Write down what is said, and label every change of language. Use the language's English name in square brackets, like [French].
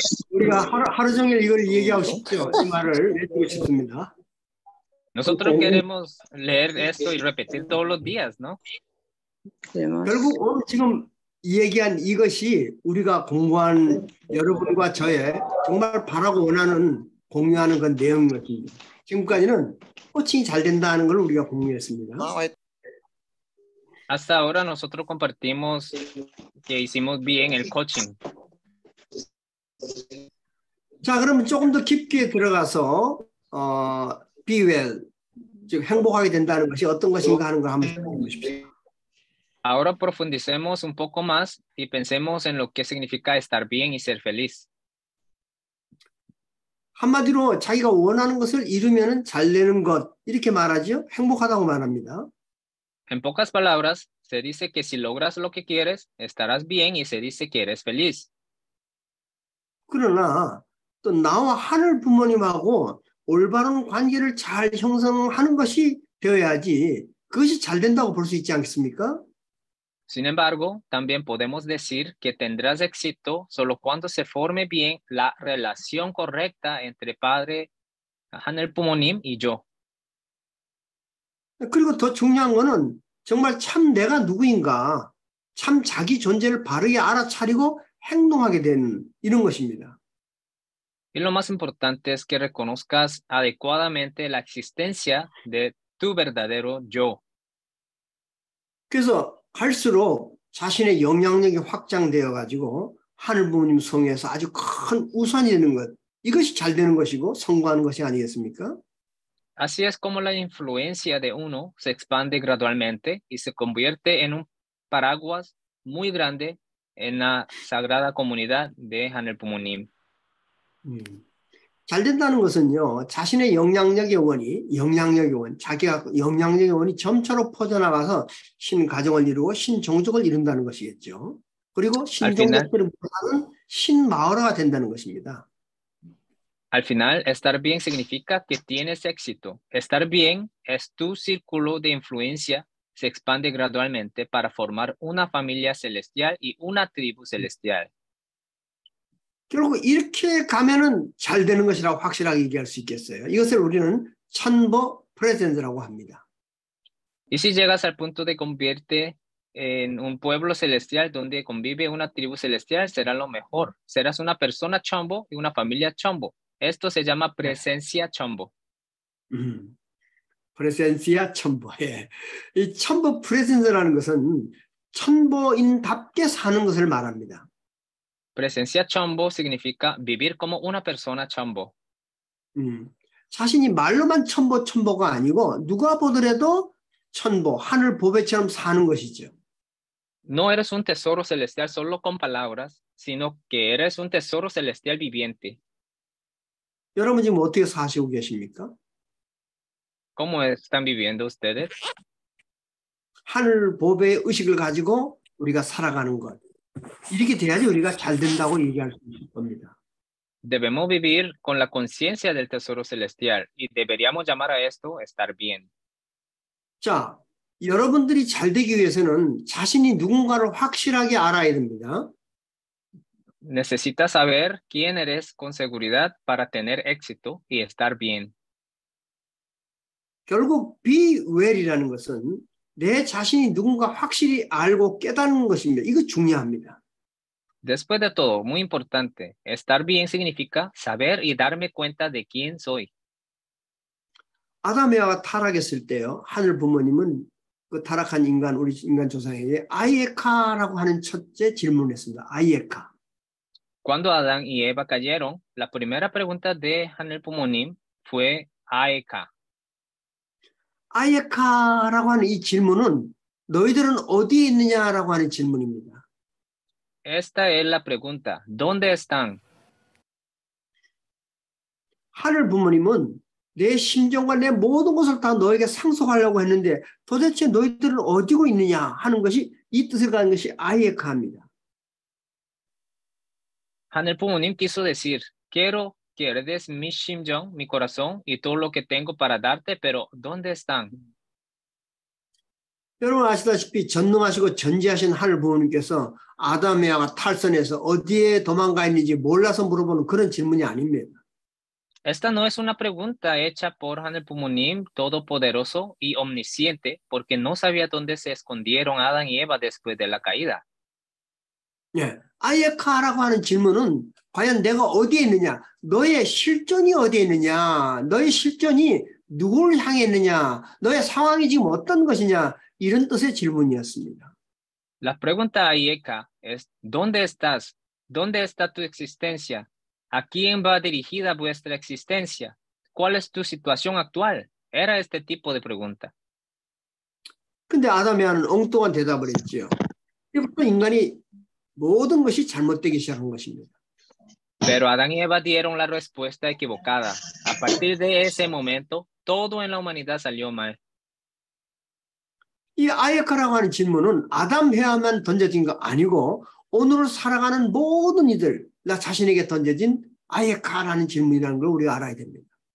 [Korean] 우리가 하루 종일 이걸 얘기하고 싶죠. 이 말을 외치고 싶습니다. [Spanish] Nosotros queremos leer esto y repetir todos los días, ¿no? [Korean] 결국 오늘 지금 얘기한 이것이 우리가 공부한 여러분과 저의 정말 바라고 원하는 공유하는 그 내용이었습니다. 지금까지는 코칭이 잘 된다는 걸 우리가 공유했습니다. [Spanish] Hasta ahora nosotros compartimos que hicimos bien el coaching. [Korean] 자, 그러면 조금 더 깊게 들어가서 [English] be well, [Korean] 즉 행복하게 된다는 것이 어떤 것인가 하는 걸 한번 보십시오. [Spanish] Ahora profundicemos un poco más y pensemos en lo que significa estar bien y ser feliz. [Korean] 한마디로 자기가 원하는 것을 이루면 잘 되는 것 이렇게 말하죠. 행복하다고 말합니다. [Spanish] En pocas palabras, se dice que si logras lo que quieres, estarás bien y se dice que eres feliz. [Korean] 그러나 또 나와 하늘 부모님하고 올바른 관계를 잘 형성하는 것이 되어야지 그것이 잘 된다고 볼 수 있지 않겠습니까? [Spanish] Sin embargo, también podemos decir que tendrás éxito solo cuando se forme bien la relación correcta entre padre, 하늘 부모님 y yo. [Korean] 그리고 더 중요한 거는 정말 참 내가 누구인가, 참 자기 존재를 바르게 알아차리고 행동하게 되는 이런 것입니다. [Spanish] Y lo más importante es que reconozcas adecuadamente la existencia de tu verdadero yo. [Korean] 그래서 갈수록 자신의 영향력이 확장되어 가지고 하늘 부모님 성에서 아주 큰 우선이 되는 것, 이것이 잘 되는 것이고 성공하는 것이 아니겠습니까? [Spanish] Así es como la influencia de uno se expande gradualmente y se convierte en un paraguas muy grande en la sagrada comunidad de 하늘 부모님. [Korean] 잘 된다는 것은요, 자신의 영향력의 원, 자기가 영향력의 원이 점차로 퍼져나가서 신가정을 이루고 신종족을 이룬다는 것이겠죠. 그리고 신종족들을 모아는 신마을화가 된다는 것입니다. [Spanish] Al final, estar bien significa que tienes éxito. Estar bien es tu círculo de influencia se expande gradualmente para formar una familia celestial y una tribu celestial. [Korean] 결국 이렇게 가면은 잘 되는 것이라고 확실하게 얘기할 수 있겠어요. 이것을 우리는 천보 프레젠스라고 합니다. [Spanish] Y si llegas al punto de convierte en un pueblo celestial donde convive una tribu celestial, será lo mejor. Serás una persona chombo y una familia chombo. Esto se llama presencia chombo. [Korean] 프레센시아 천보. 예. 이 천보 프레센스라는 것은 천보인답게 사는 것을 말합니다. [Spanish] Presencia chombo significa vivir como una persona chombo. [Korean] 자신이 말로만 천보가 아니고 누가 보더라도 천보, 하늘 보배처럼 사는 것이죠. [Spanish] No eres un tesoro celestial solo con palabras, sino que eres un tesoro celestial viviente. [Korean] 여러분 지금 어떻게 사시고 계십니까? [Spanish] ¿Cómo están viviendo ustedes? [Korean] 하늘 보배의 의식을 가지고 우리가 살아가는 것. 이렇게 돼야지 우리가 잘 된다고 얘기할 수 있을 겁니다. [Spanish] Debemos vivir con la conciencia del tesoro celestial y deberíamos llamar a esto estar bien. [Korean] 자, 여러분들이 잘 되기 위해서는 자신이 누군가를 확실하게 알아야 됩니다. [Spanish] Necesitas saber quién eres con seguridad para tener éxito y estar bien. [Korean] 결국 [English] be well [Korean] 이라는 것은 내 자신이 누군가 확실히 알고 깨닫는 것입니다. 이거 중요합니다. [Spanish] Después de todo, muy importante, estar bien significa saber y darme cuenta de quién soy. [Korean] 아담 에와가 타락했을 때요. 하늘 부모님은 그 타락한 인간, 우리 인간 조상에게 아이에카라고 하는 첫째 질문을 했습니다. 아이에카. [Spanish] Cuando Adán y Eva cayeron, la primera pregunta de Hanel Pumonim fue Aeka. [Korean] 아이에카라고 하는 이 질문은 너희들은 어디에 있느냐라고 하는 질문입니다. [Spanish] Esta es la pregunta. ¿Dónde están? [Korean] 하늘 부모님은 내 심정과 내 모든 것을 다 너에게 상속하려고 했는데 도대체 너희들은 어디고 있느냐 하는 것이 이 뜻을 가진 것이 아이에카입니다. [Spanish] Hanel Pumonim quiso decir, quiero que heredes mi shimjong, mi corazón y todo lo que tengo para darte, pero ¿dónde están? [Korean] 여러분 아시다시피 전능하시고 전지하신 하늘 부모님께서 아담 에와가 탈선해서 어디에 도망가 있는지 몰라서 물어보는 그런 질문이 아닙니다. [Spanish] Esta no es una pregunta hecha por Hanel Pumonim, todopoderoso y omnisciente, porque no sabía dónde se escondieron Adán y Eva después de la caída. [Korean] 예, 아이에카라고 하는 질문은 과연 내가 어디에 있느냐, 너의 실존이 어디에 있느냐, 너의 실존이 누구를 향해 있느냐, 너의 상황이 지금 어떤 것이냐 이런 뜻의 질문이었습니다. [Spanish] La pregunta Aika es, ¿dónde estás? ¿Dónde está tu existencia? ¿A quién va dirigida vuestra existencia? ¿Cuál es tu situación actual? Era este tipo de pregunta. [Korean] 근데 아담 에와는 엉뚱한 대답을 했죠. 이부터 인간이 모든 것이 잘못되기 시작한 것입니다. [Spanish] Pero Adán y Eva dieron la respuesta equivocada. A partir de ese momento, todo en la humanidad salió mal. [Korean] 이 아이에카라고 하는 질문은 아담 에와만 던져진 거 아니고 오늘 살아가는 모든 이들, 나 자신에게 던져진 아이에카라는 질문이라는 걸 우리가 알아야 됩니다.